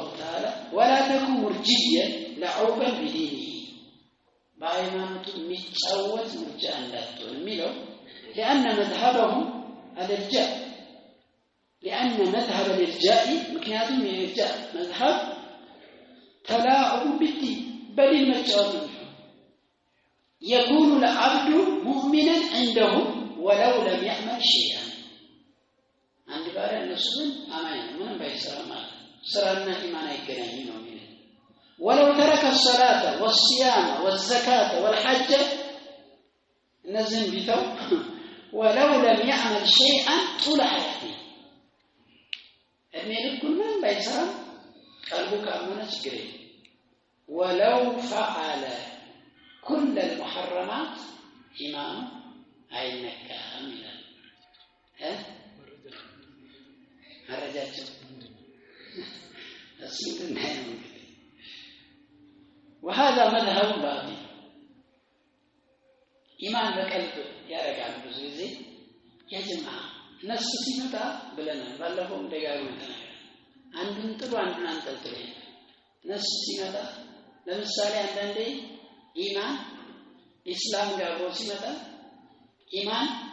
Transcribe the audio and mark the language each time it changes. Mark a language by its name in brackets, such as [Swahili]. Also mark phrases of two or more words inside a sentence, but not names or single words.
[Arabic] تعالى ولا تكن مرجيا لعوبا بدينه [Amharic] በሃይማኖቱ የሚጫወት ሙርጃ እንዳትሆን የሚለው [Arabic] لأن مذهبه الإرجاء لأن مذهب الإرجاء ምክንያቱም [Amharic] የኢርጃእ መዝሐብ [Arabic] تلاعب بالدين [Amharic] በዲን መጫወት ነው። [Arabic] يكون العبد مؤمنا عنده ولو لم يعمل [Amharic] شيئا አንድ ባሪያ እነሱ አማኝ ነው ምንም ባይሰራ ማለት ስራና ኢማን አይገናኝም ነው የሚለው [Arabic] ولو ترك الصلاة والصيام والزكاة والحج [Amharic] እነዚህን ቢተው [Arabic] ولو لم يعمل شيئا طول حياته [Amharic] እድሜ ልኩን ምንም ባይሰራ ቀልቡ ካመነ ችግር የለም [Arabic] ولو فعل كل المحرمات إيمان [Amharic] አይነካም ይላል መረጃቸው እስልምና ነው። [Arabic] وهذا مذهب باطل [Amharic] ኢማን በቀልብ ያረጋል ብዙ ጊዜ ያጀማ ነፍስ ሲመጣ ብለናል ባለፈው ደጋግመን ተናግረናል። አንዱን ጥሩ አንዱን አንጠልጥሎ ነፍስ ሲመጣ ለምሳሌ አንዳንዴ ኢማን ኢስላም ጋር ሲመጣ ኢማን